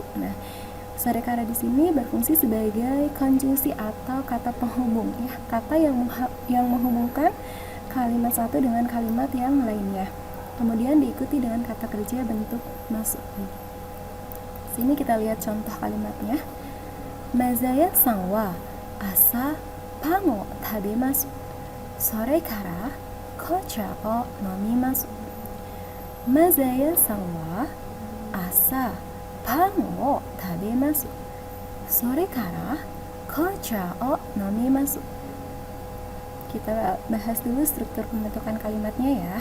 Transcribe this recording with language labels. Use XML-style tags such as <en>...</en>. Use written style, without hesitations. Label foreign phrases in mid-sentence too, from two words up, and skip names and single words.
<id>Nah, sorekara di sini berfungsi sebagai konjungsi atau kata penghubung, ya, kata yang menghubungkan kalimat satu dengan kalimat yang lainnya. kemudian diikuti dengan kata kerja bentuk masuk. Sini kita lihat contoh kalimatnya.</id> <ja>マザヤさんは朝パンを食べます. それから紅茶を飲みます. マザヤさんは朝パンを食べます. それから紅茶を飲みます.</ja> <id>Kita bahas dulu struktur pembentukan kalimatnya ya.</id>